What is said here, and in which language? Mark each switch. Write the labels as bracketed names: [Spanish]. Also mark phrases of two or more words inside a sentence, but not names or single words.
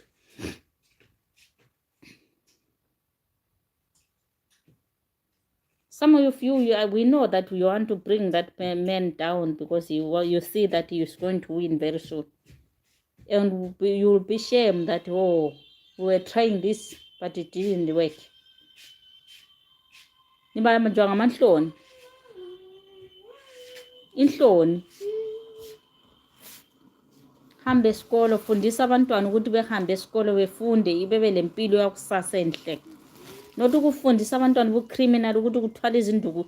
[English] Some of you, we know that you want to bring that man down because you see that he's going to win very soon. And you will be ashamed that, oh, we were trying this, but it didn't work. [North Ndebele] Inhloni. Hambe esikolo, fundisa abantwana ukuthi behambe esikolo befunde ibebe lempilo yakusasa enhle. Not ukufundisa abantwana ubucriminal ukuthi kuthwala izinduku.